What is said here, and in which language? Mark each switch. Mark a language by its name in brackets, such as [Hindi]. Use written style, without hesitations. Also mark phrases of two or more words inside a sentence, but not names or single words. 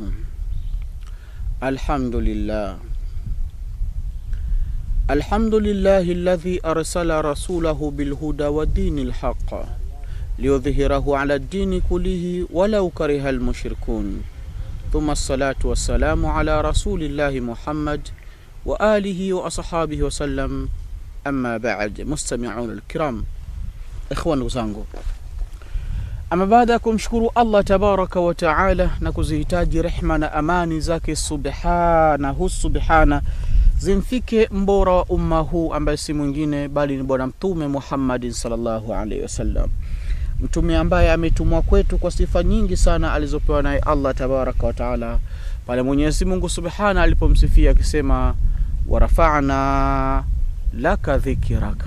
[Arabic] الحمد لله الذي أرسل رسوله بالهدى والدين الحق ليظهره على الدين كله ولو كره المشركون. ثم الصلاة والسلام على رسول الله محمد وآله وأصحابه وسلم. أما بعد، مستمعون الكرام، إخوان وزangu, [Swahili] ama baada ya kumshukuru Allah [Arabic] تبارك وتعالى [Swahili] na kuzihitaji rehma na amani zake subhana zimfike mbora wa umma huu ambaye si mwingine bali ni bwana mtume Muhammad [Arabic] صلى الله عليه وسلم, [Swahili] mtume ambaye ametumwa kwetu kwa sifa nyingi sana alizopewa naye Allah [Arabic] تبارك وتعالى, [Swahili] pale Mwenyezi Mungu subhana alipomsifia akisema [Arabic] ورفعنا لك ذكرك.